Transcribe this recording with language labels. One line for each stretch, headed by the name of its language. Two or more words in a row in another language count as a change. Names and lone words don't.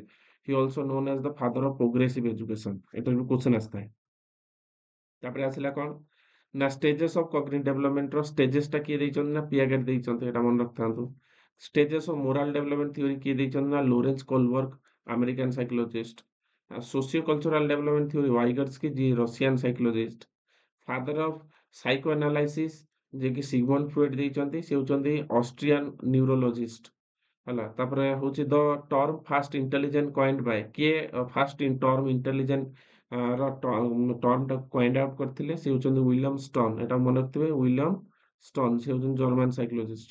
English: he also known as the father of progressive education, ଏଟାରୁ ବି କ୍ୱେଶ୍ଚନ ଆସିଥାଏ।
Odia: ତାପରେ ଆସିଲା କ'ଣ ନା,
English: stages of cognitive developmentର
Odia: ଷ୍ଟେଜେସଟା କିଏ ଦେଇଛନ୍ତି ନା, ପିଆଗେଟ ଦେଇଛନ୍ତି, ଏଟା ମନେ ରଖିଥାନ୍ତୁ।
English: stages of moral development theory
Odia: କିଏ ଦେଇଛନ୍ତି ନା, ଲୋରେନ୍ସ କୋଲବର୍ଗ,
English: American psychologist. Socio cultural development theory Vygotsky ji Russian psychologist. father of psycho analysis
Odia: ଯେ କି सिगमंड फ्रॉइड ଦେଇଛନ୍ତି ସେ ହଉଛନ୍ତି
English: Austrian neurologist
Odia: ହେଲା। ତାପରେ ହଉଛି
English: the term fast intelligent coined by
Odia: କିଏ
English: fast term intelligent
Odia: ର ଟର୍ମଟାକୁ
English: coined out
Odia: କରିଥିଲେ ସେ ହଉଛନ୍ତି ୱିଲିୟମ ଷ୍ଟର୍ନ। ଏଟା ମନେ ରଖିଥିବେ ୱିଲିୟମ ଷ୍ଟର୍ନ ସେ ହଉଛନ୍ତି
English: German psychologist.